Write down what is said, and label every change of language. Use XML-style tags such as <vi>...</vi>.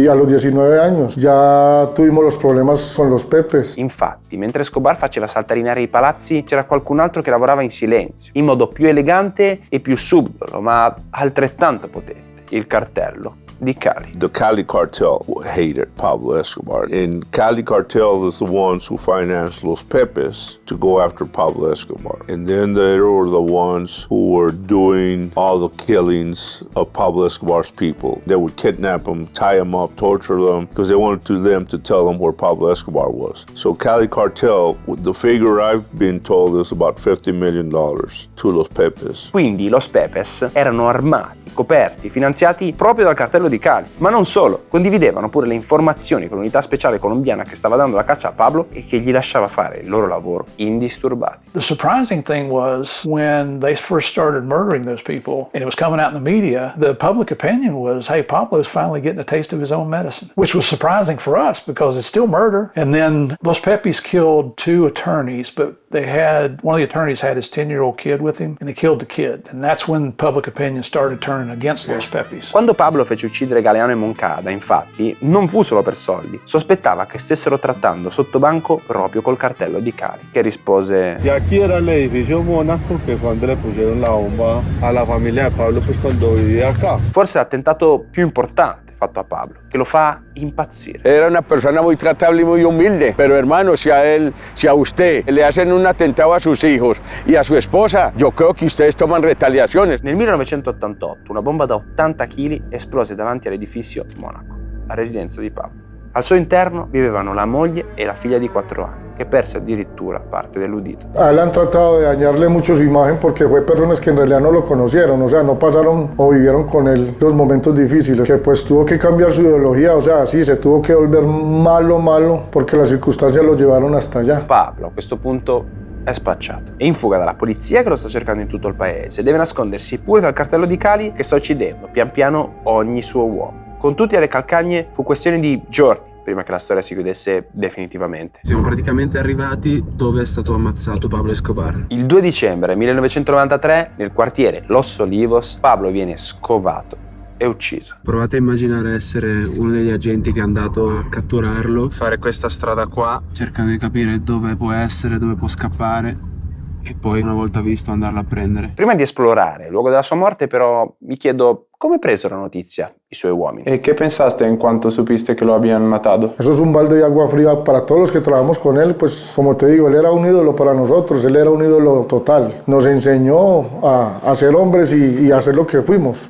<es>Y a los 19 años ya tuvimos los problemas con los Pepes.</es> <it>Infatti, mentre Escobar faceva saltarinare i palazzi, c'era qualcun altro che lavorava in silenzio, in modo più elegante e più subdolo, ma altrettanto potente: il cartello di Cali.</it> <en>The Cali cartel hated Pablo Escobar. And Cali cartel is the ones who financed Los Pepes to go after Pablo Escobar. And then they were the ones who were doing all the killings of Pablo Escobar's people. They would kidnap them, tie them up, torture them, because they wanted them to tell them where Pablo Escobar was. So Cali cartel, the figure I've been told is about $50 million to Los Pepes.</en> <it>Quindi Los Pepes erano armati, coperti, finanziati proprio dal cartello di Cali. Ma non solo, condividevano pure le informazioni con l'unità speciale colombiana che stava dando la caccia a Pablo e che gli lasciava fare il loro lavoro indisturbati.</it> <en>The surprising thing was when they first started murdering those people and it was coming out in the media, the public opinion was, hey, Pablo's finally getting a taste of his own medicine, which was surprising for us because it's still murder. And then Los Pepes killed 2 attorneys, but one of the attorneys had his 10-year-old kid with him and they killed the kid. And that's when public opinion started turning against Los Pepes.</en> <it>Quando Pablo fece uccidere Galeano e Moncada, infatti, non fu solo per soldi. Sospettava che stessero trattando sotto banco proprio col cartello di Cali, che rispose:</it> <es>Y aquí era el edificio Mónaco que cuando le pusieron la bomba a la familia de Pablo, pues cuando vivía acá.</es> <it>Forse l'attentato più importante fatto a Pablo, che lo fa impazzire.</it> <es>Era una persona muy tratable y muy humilde, pero hermano, si a usted le hacen un atentado a sus hijos y a su esposa, yo creo que ustedes toman retaliaciones.</es> <it>Nel 1988 una bomba da 80 kg esplose davanti all'edificio Monaco, la residenza di Pablo. Al suo interno vivevano la moglie e la figlia di 4 anni, che perse addirittura parte dell'udito.</it> <es>A él han tratado de dañarle mucho su imagen porque fue personas que en realidad no lo conocieron, o sea, no pasaron o vivieron con él los momentos difíciles, que pues tuvo que cambiar su ideología, o sea, sí, se tuvo que volver malo porque las circunstancias lo llevaron hasta allá.</es> <it>Pablo a questo punto è spacciato. È in fuga dalla polizia che lo sta cercando in tutto il paese. Deve nascondersi pure dal cartello di Cali che sta uccidendo pian piano ogni suo uomo. Con tutte le calcagne fu questione di giorni prima che la storia si chiudesse definitivamente. Siamo praticamente arrivati dove è stato ammazzato Pablo Escobar. Il 2 dicembre 1993, nel quartiere Los Olivos, Pablo viene scovato e ucciso. Provate a immaginare essere uno degli agenti che è andato a catturarlo, fare questa strada qua, cercando di capire dove può essere, dove può scappare e poi una volta visto andarlo a prendere. Prima di esplorare il luogo della sua morte però mi chiedo come presero la notizia i suoi uomini.</it> <es>¿Y qué pensaste en cuanto supiste que lo habían matado? Eso es un balde de agua fría para todos los que trabajamos con él, pues como te digo, él era un ídolo para nosotros, él era un ídolo total. Nos enseñó a ser hombres y a ser lo que fuimos.</es>